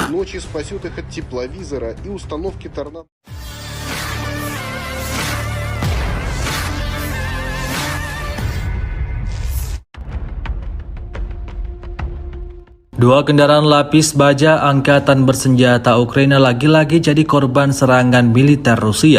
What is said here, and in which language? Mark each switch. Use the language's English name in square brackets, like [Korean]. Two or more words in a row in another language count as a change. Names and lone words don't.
[Russian] ночи спасет их от тепловизора и установки торнадо. [Indonesian] Dua kendaraan lapis baja angkatan bersenjata Ukraina lagi-lagi jadi korban serangan militer Rusia.